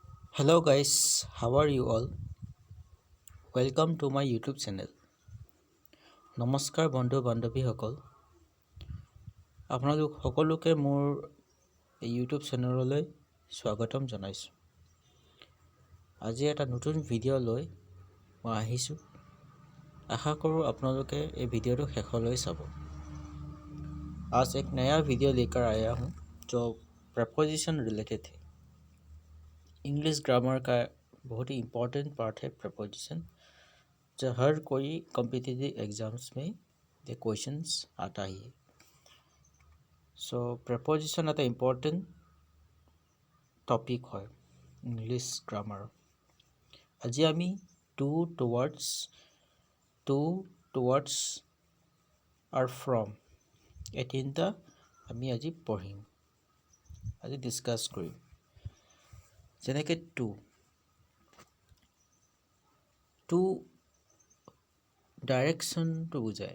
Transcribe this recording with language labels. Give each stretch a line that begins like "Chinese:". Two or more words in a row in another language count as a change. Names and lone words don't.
English: Hello guys, how are you all? Welcome to my YouTube channel.
Assamese: নমস্কাৰ বন্ধু বান্ধৱীসকল আপোনালোক সকলোকে মোৰ YouTube চেনেললৈ স্বাগতম জনাইছোঁ। আজি এটা নতুন ভিডিঅ' লৈ মই আহিছোঁ। আশা কৰোঁ আপোনালোকে এই ভিডিঅ'টো শেষলৈ চাব।
Hindi: आज एक नया वीडियो लेकर आया हूँ जो
English: preposition related
Hindi: है।
English: English grammar
Hindi: का बहुत ही
English: important part
Hindi: है प्रपोजिशन, जो हर कोई
English: competitive exams
Hindi: में ये क्वेश्चंस आता ही है।
English: so preposition
Hindi: এটা
English: important topic
Hindi: है
English: English grammar.
Assamese: আজি আমি
English: to towards
Assamese: আৰু ফ্ৰম এই তিনিটা আমি আজি পঢ়িম, আজি ডিছকাছ কৰিম। যেনেকৈ
English: to directionটো
Assamese: বুজায়।